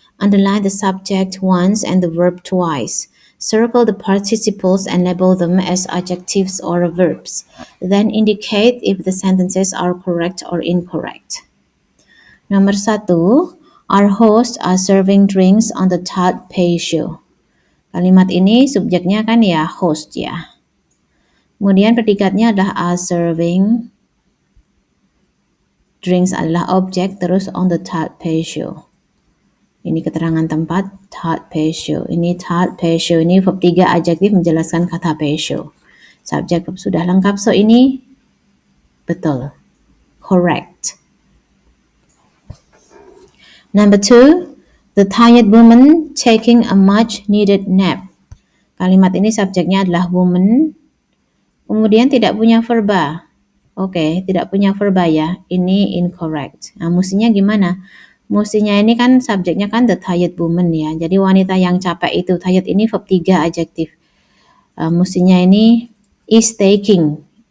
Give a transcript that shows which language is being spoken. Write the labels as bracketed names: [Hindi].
[English] Underline the subject once and the verb twice. Circle the participles and label them as adjectives or verbs. Then indicate if the sentences are correct or incorrect. Nomor 1, our hosts are serving drinks on the third patio. [Indonesian] Kalimat ini subjeknya kan ya host ya. Kemudian predikatnya adalah [English] are serving. [Indonesian] Drinks adalah objek, terus [English] on the third patio. [Indonesian] Ini keterangan tempat, third patio. Ini third patio, ini verb 3 adjektif menjelaskan kata patio. Subjek sudah lengkap, so ini betul. Correct. [English] Number 2, the tired woman taking a much needed nap. [Indonesian] Kalimat ini subjeknya adalah woman, kemudian tidak punya verba. Oke, tidak punya verba ya. Ini incorrect. Nah, mestinya gimana? Mestinya ini kan subjeknya kan [English] the tired woman [Indonesian] ya. Jadi wanita yang capek itu. Tired ini verb 3 adjektif. Mestinya ini [English] is taking.